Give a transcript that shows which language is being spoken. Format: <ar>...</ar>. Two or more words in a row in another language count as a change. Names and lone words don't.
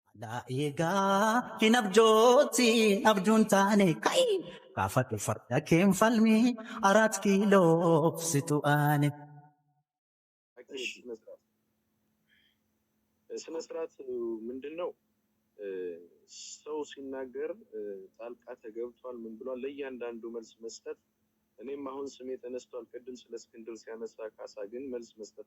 <om>Egaa hin abjooti abjuun taane kai kaafadhu farda keen falmi aራት ኪሎ situ'aane</om> <am>ስነ ስርዓት ምንድን ነው? ሰው ሲናገር ጣልቃ ተገብቷል ምን ብሏል ለእያንዳንዱ መልስ መስጠት። እኔም አሁን ስሜ ተነስቷል ቅድም ስለ እስክንድር ሲያነሳ ካሳ ግን መልስ መስጠት</am>